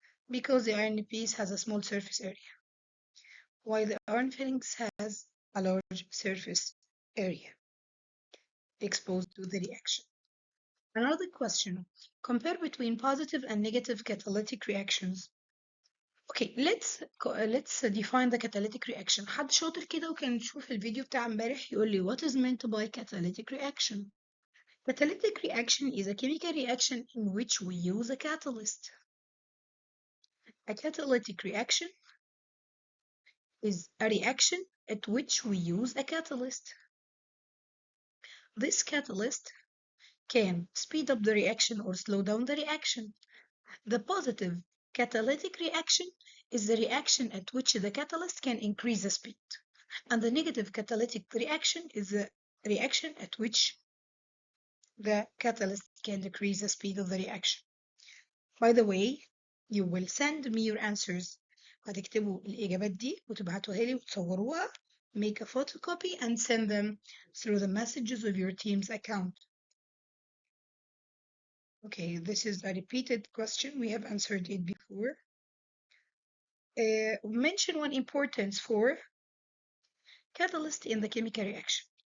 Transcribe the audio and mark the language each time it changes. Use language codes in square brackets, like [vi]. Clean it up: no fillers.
[en] Because the iron piece has a small surface area, while the iron fillings has a large surface area exposed to the reaction. Another question, compare between positive and negative catalytic reactions. Okay, let's define the catalytic reaction. [ar] حد شاطر كده وكان يشوف الفيديو بتاع امبارح يقول لي [en] what is meant by catalytic reaction. Catalytic reaction is a chemical reaction in which we use a catalyst. A catalytic reaction is a reaction at which we use a catalyst. This catalyst can speed up the reaction or slow down the reaction. The positive catalytic reaction is the reaction at which the catalyst can increase the speed. And the negative catalytic reaction is the reaction at which the catalyst can decrease the speed of the reaction. By the way, you will send me your answers. [ar] هتكتبوا الإجابات دي وتبعتوها لي وتصوروها. [en] Make a photocopy and send them through the messages of your team's account. Okay, this is a repeated question. We have answered it before. Mention one importance for catalyst in the chemical reaction.